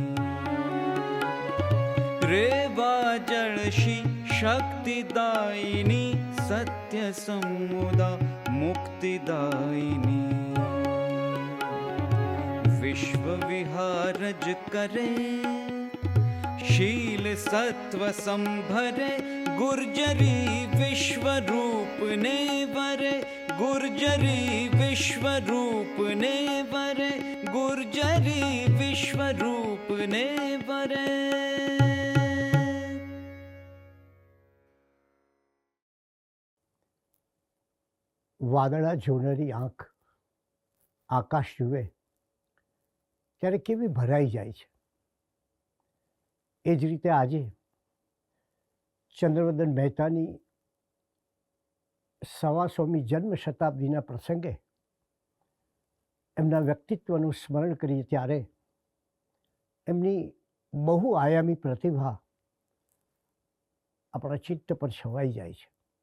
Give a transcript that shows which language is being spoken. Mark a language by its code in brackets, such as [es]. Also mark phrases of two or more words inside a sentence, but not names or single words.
[gu] રેવા જલશી શક્તિદાયિની, સત્ય સમુદા મુક્તિદાયિની. વિશ્વ વિહારજ કરે, શીલ સત્વ સંભરે. ગુર્જરી વિશ્વ રૂપ ને વરે. ગુર્જરી વિશ્વ રૂપ ને વરે. ગુર્જરી વિશ્વ રૂપ ને વરે. વાદળા જોનારી આંખ આકાશ જુએ ત્યારે કેવી ભરાઈ જાય છે. એ જ રીતે આજે ચંદ્રવદન મહેતાની 125મી જન્મ શતાબ્દીના પ્રસંગે એમના વ્યક્તિત્વનું સ્મરણ કરીએ ત્યારે એમની બહુઆયામી પ્રતિભા આપણા ચિત્ત પર છવાઈ જાય છે.